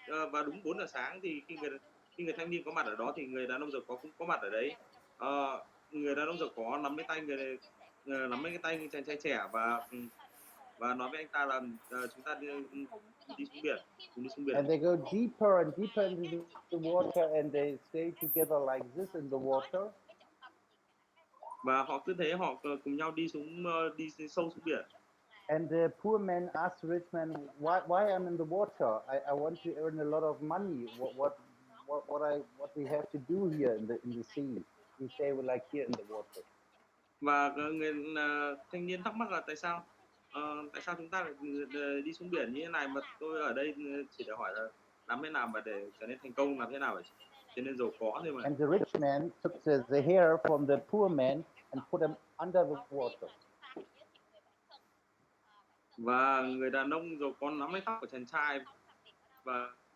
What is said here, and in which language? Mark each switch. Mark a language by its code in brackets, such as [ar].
[vi] Và đúng 4 giờ sáng thì khi người thanh niên có mặt ở đó thì người đàn ông giàu có cũng có mặt ở đấy. Người đàn ông giàu có nắm lấy cái tay chàng trai trẻ và nói với anh ta là chúng ta đi xuống biển, cùng đi xuống biển. [en] And they go deeper and deeper into the water, and they stay together like this in the water. [vi] Và họ cứ thế họ cùng nhau đi sâu xuống biển. [en] And the poor man asked the rich man, "Why I'm in the water? I want to earn a lot of money. What we have to do here in the sea? We say we like here in the water." [vi] Và người thanh niên thắc mắc là tại sao chúng ta lại đi xuống biển như thế này, mà tôi ở đây chỉ để hỏi là làm thế nào mà để trở nên thành công, làm thế nào để trở nên giàu có thôi mà. [en] And the rich man took the hair from the poor man and put them under the water. [vi] Và người đàn ông giàu có nắm lấy tóc của chàng trai và